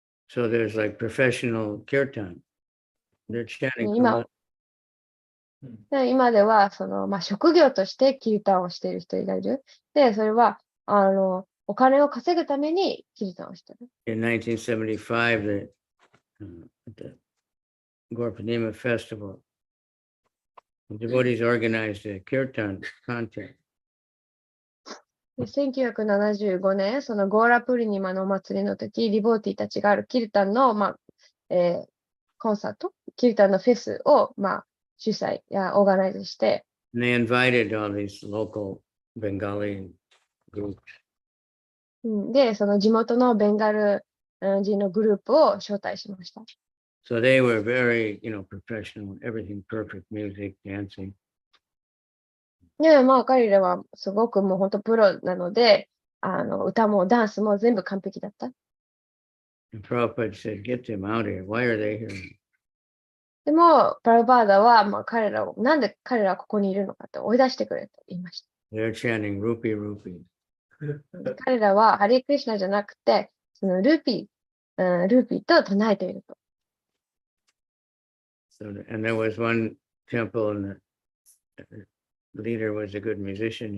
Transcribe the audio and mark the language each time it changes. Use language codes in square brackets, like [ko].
[en] So there's like professional kirtan. They're chanting. [ja] 今では職業としてキルタンをしている人がいる。で、それはお金を稼ぐためにキルタンをしている。 [en] In 1975, the Gorpanima festival, the devotees organized a kirtan contest. [ja] 1975年、ゴーラプリニマのお祭りの時、リボーティたちがあるキルタンの、コンサート、キルタンのフェスを、主催やオーガナイズして、 [en] And they invited all these local Bengali groups. [ja] で、地元のベンガル人のグループを招待しました。 [en] So they were very, professional, everything perfect, music, dancing. [ja] で、彼らはすごくもう本当プロなので、歌もダンスも全部完璧だった。 [en] And Prabhupada said, get them out of here. Why are they here? [ja] でも、プラブパーダは、なんで彼らはここにいるのかって追い出してくれと言いました。 [en] They're chanting Rupi Rupi. [ja] 彼らはハリークリシュナじゃなくて、ルーピーと唱えていると。 [en] So, and there was one temple, and the leader was a good musician.